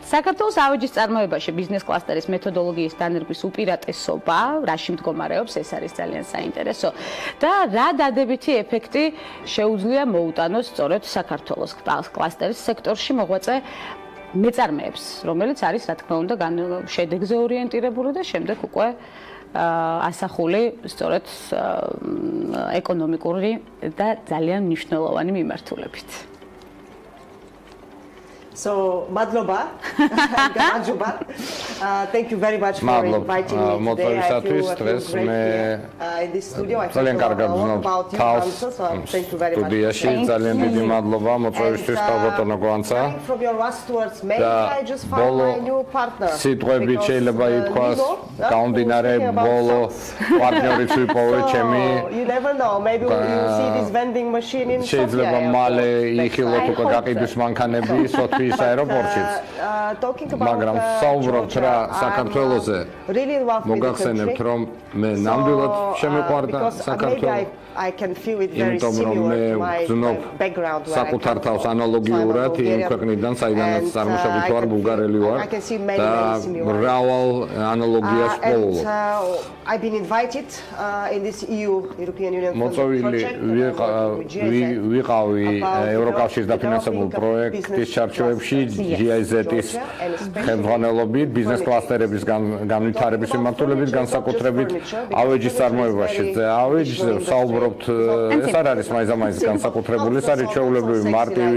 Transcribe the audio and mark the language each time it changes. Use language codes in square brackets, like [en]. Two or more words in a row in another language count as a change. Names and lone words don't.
[ka] საქართველოს ავეჯის წარმოებაში ბიზნეს კლასტერის მეთოდოლოგიის დანერგვის უპირატესობა, რაში მდგომარეობს, ეს არის ძალიან საინტერესო და რა დადებითი ეფექტი შეუძლია მოუტანოს სწორედ საქართველოს კლასტერის სექტორში მოღვაწე მეწარმეებს, რომელიც არის რა თქმა უნდა შედეგზე ორიენტირებული და შემდეგ უკვე ასახული სწორედ ეკონომიკური და ძალიან მნიშვნელოვანი მიმართულებით. [en] So, madloba. Thank you very much for inviting me today. I feel great here in this studio. I feel about you, so thank you very much. [ka] ძალიან დიდი მადლობა მოწვევისთვის ქალბატონო გვანცა. [en] From your last words, maybe I just found my new partner. [ka] სიტყვებით შეიძლება ითქვას, გამომდინარე ბოლო პარტნიორიც ვიპოვე ჩემი. [en] You never know, maybe you see this vending machine in Sofia. [ka] შეიძლება მალე იხილოთ უკვე გაყიდვის მანქანები სოფიის აეროპორტშიც. მაგრამ საუბრობთ რა საქართველოზე. მოგახსენებთ რომ მე ნამდვილად შემიყვარდა საქართველო. [en] I can feel it very similar to my background. [ka] საკუთარ თავს ანალოგიურად იმ ქვეყნიდან, საიდანაც წარმოშობით ვარ, ბულგარელი ვარ. და მრავალ ანალოგიას ვpowlობ. [en] I've been invited in this European Union [ka] მოწვეული ვიყავი ევროკავშირის დაფინანსებულ პროექტის ჩარჩოებში GIZ-ის ხელმძღვანელობით, ბიზნეს კლასტერების განვითარების მიმართულებით, განსაკუთრებით ავეჯის წარმოებაში. ავეჯზე საუბრობ ეს არ არის მაინც განსაკუთრებული, ეს არის ჩვეულებრივი მარტივი,